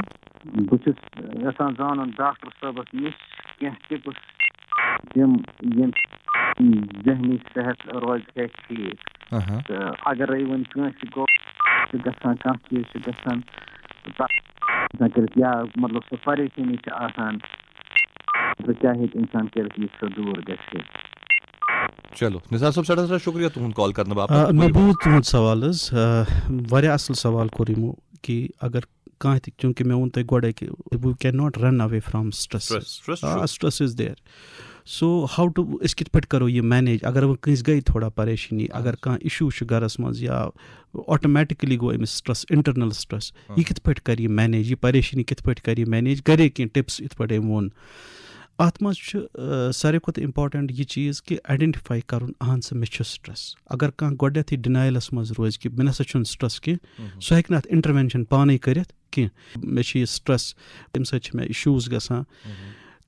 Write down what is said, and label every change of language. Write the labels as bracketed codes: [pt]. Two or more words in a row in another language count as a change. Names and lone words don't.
[ks] بہٕ چھُس یژھان زانُن ڈاکٹر صٲبَس نِش کینٛہہ ٹِپٕس تِم یِم ذہنی صحت روزِ ہے ٹھیٖک تہٕ اگرے وۄنۍ کٲنٛسہِ گوٚو چھُ گژھان کانٛہہ چیٖز چھُ گژھان کٔرِتھ یا مطلب سۄ پریشٲنی چھِ آسان کیٛاہ ہیٚکہِ اِنسان کٔرِتھ یُس سۄ دوٗر گژھِ چلو نثار صٲب سٮ۪ٹھاہ سٮ۪ٹھاہ شُکریہ تُہُنٛد کال کرنہٕ باپتھ مےٚ بوٗز تُہُنٛد سوال حظ واریاہ اَصٕل سوال کوٚر یِمو کہِ اگر کانٛہہ تہِ چوٗنٛکہِ مےٚ ووٚن تۄہہِ گۄڈَے کہِ [en] we can not run away from stress stress is there so how to [ks] أسۍ کِتھ پٲٹھۍ کَرو یہِ مینیج اگر وۄنۍ کٲنٛسہِ گٔے تھوڑا پریشٲنی اگر کانٛہہ اِشوٗ چھُ گَرَس منٛز یا آٹومیٹِکلی گوٚو أمِس سٹرٛس [en] internal stress [ks] یہِ کِتھ پٲٹھۍ کَرِ یہِ مینیج یہِ پریشٲنی کِتھ پٲٹھۍ کَرِ یہِ مینیج گَرے کینٛہہ ٹِپٕس یِتھ پٲٹھۍ أمۍ ووٚن اَتھ منٛز چھُ ساروی کھۄتہٕ اِمپاٹَنٛٹ یہِ چیٖز کہِ آیڈٮ۪نٹِفاے کَرُن اہن سا مےٚ چھُ سٹرٛس اگر کانٛہہ گۄڈٕنٮ۪تھٕے ڈِنایلَس منٛز روزِ کہِ مےٚ نَسا چھُنہٕ سٹرٛس کینٛہہ سُہ ہیٚکہِ نہٕ اَتھ اِنٹَروٮ۪نشَن پانَے کٔرِتھ کینٛہہ مےٚ چھُ یہِ سٹرٛس تَمہِ سۭتۍ چھِ مےٚ اِشوٗز گژھان